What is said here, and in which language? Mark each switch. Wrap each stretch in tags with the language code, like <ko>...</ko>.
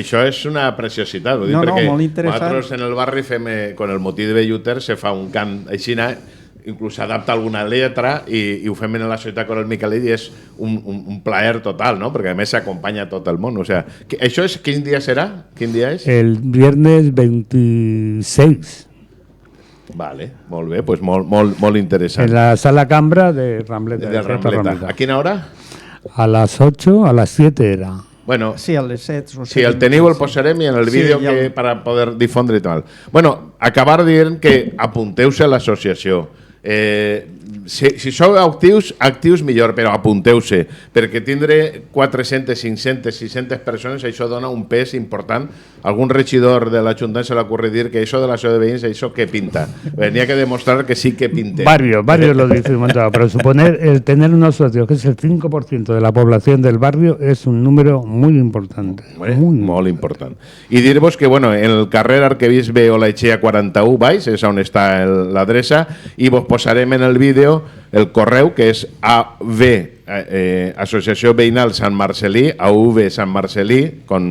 <ca>Això és una preciositat, vull dir, perquè nosaltres en el barri fem, con el motiu de Belluter, se fa un cant així, inclús s'adapta alguna lletra i ho fem en la societat con el Miquelet i és un plaer total, no? Perquè a més s'acompanya tot el món. O sea, això és, quin dia serà? Quin dia és?</ca> <es>El viernes 26.</es> <ca>Vale, molt bé, pues molt interessant.</ca> <es>En la sala Cambra de Rambleta.</es> <ca>De Rambleta. ¿A quina hora?</ca> <es>A las 8, a las 7 era. Bueno,</es> <ca>sí, a les 7. Si el teniu el posarem i en el vídeo que</ca> <es>para poder</es> <ca>difondre i tal. Bueno, acabar dient que apunteu-se a l'associació. Si sou actius millor, però apunteu-se, perquè tindre 400, 500, 600 persones, això dona un pes important. Algun regidor de l'Ajuntament se l'ocurre dir que això de la ciutat de veïns, això que pinta. N'hi ha que demostrar que sí que pinte.</ca> <es>Varios lo dicen, pero suponer el tener unos socios, que es el 5% de la población del barrio, es un número muy importante.</es> <ca>Molt important. I dir-vos que, bueno, en el carrer Arquebisbe Olaechea 41 baix, és on està l'adreça, i vos posarem en el vídeo el correu, que és AV, Associació Veïnal Sant Marcelí, AV Sant Marcelí,</ca>